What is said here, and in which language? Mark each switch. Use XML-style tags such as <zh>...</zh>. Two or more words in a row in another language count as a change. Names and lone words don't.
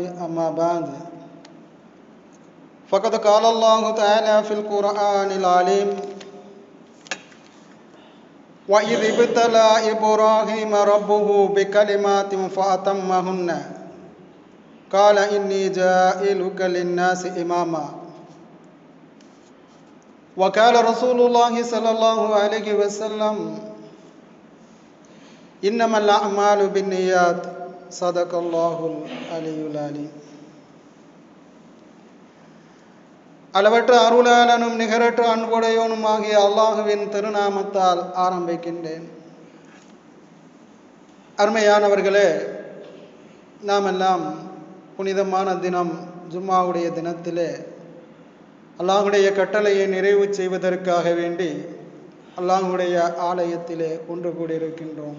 <ar>أما بعد فقد قال الله تعالى في القرآن العليم: وَإِذِ ابْتَلَى إِبْرَاهِيمَ رَبُّهُ بِكَلِمَاتٍ فَأَتَمَّهُنَّ قَالَ إِنِّي جَاعِلُكَ لِلنَّاسِ إِمَامًا. وقال رسول الله صلى الله عليه وسلم: إنما الأعمال بالنيات. صدق الله العلي العليم.</ar> <ta>அளவற்ற அருளாளனும் நிகரற்ற அன்புடையவனும் ஆகிய அல்லாஹுவின் திருநாமத்தால் ஆரம்பிக்கின்றேன். அருமையானவர்களே, நாம் எல்லாம் புனிதமான தினம் ஜும்மாவுடைய தினத்திலே அல்லாஹுடைய கட்டளையை நிறைவு செய்வதற்காக வேண்டி அல்லாஹுடைய ஆலயத்திலே ஒன்று கூடியிருக்கின்றோம்.</ta>